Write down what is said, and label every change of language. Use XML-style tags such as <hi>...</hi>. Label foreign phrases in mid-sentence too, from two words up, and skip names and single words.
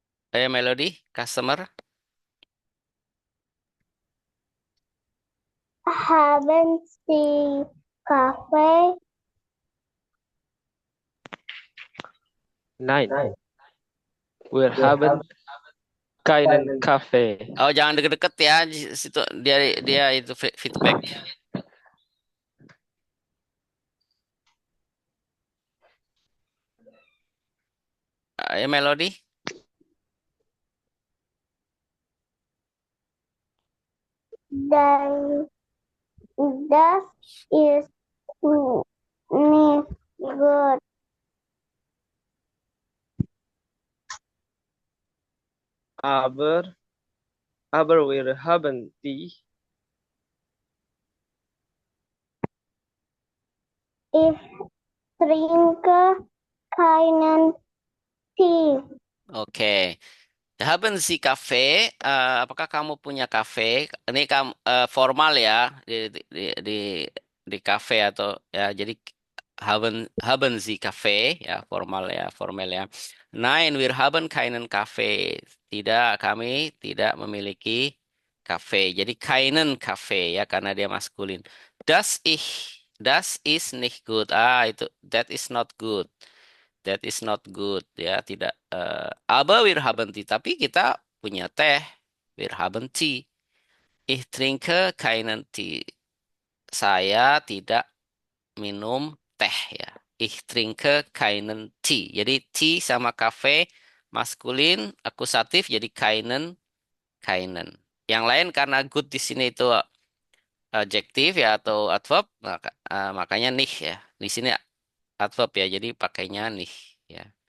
<en>Melody, customer.</en> <de>Haben Sie Kaffee? Nine. Wir haben keinen Kaffee.</de> <id>Oh, jangan deket-deket ya. Di situ dia dia itu feedback. Melody.</id> <de>Dan das ist nicht gut. Aber, aber wir haben die. Ich trinke keinen Tee. Oke. Haben Sie kafe?</de> <id>Apakah kamu punya kafe? Ini kamu formal ya di di kafe atau ya. Jadi</id> <de>haben Sie kafe</de> <id>ya formal ya.</id> <de>Nein, wir haben keinen Kaffee.</de> <id>Tidak, kami tidak memiliki kafe. Jadi</id> <de>keinen Kaffee</de> <id>ya karena dia maskulin.</id> <de>Das ist nicht gut.</de> <en>Ah, itu that is not good. That is not good</en> <id>ya, tidak</id> <de>aber wir haben Tee,</de> <id>tapi kita punya teh.</id> <de>Wir haben Tee. Ich trinke keinen Tee.</de> <id>Saya tidak minum teh ya.</id> <de>Ich trinke keinen Tee.</de> <id>Jadi tea sama kafe maskulin akusatif jadi keinen. Yang lain karena good di sini itu adjektif ya atau adverb makanya nicht ya. Di sini adverb ya, jadi pakainya nicht ya.</id>